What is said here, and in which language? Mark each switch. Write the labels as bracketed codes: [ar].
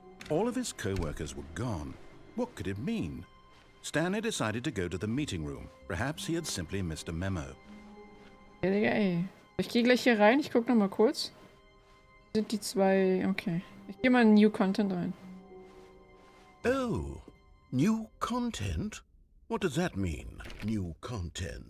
[en] All of his co-workers were gone. What could it mean? Stanley decided to go to the meeting room. Perhaps he had simply missed a memo. [de] Ja, Digga, ey. Ich gehe gleich hier rein, ich guck noch mal kurz. Sind die zwei... Okay. Ich gehe mal in New Content rein. [en] Oh, new content? What does that mean, new content?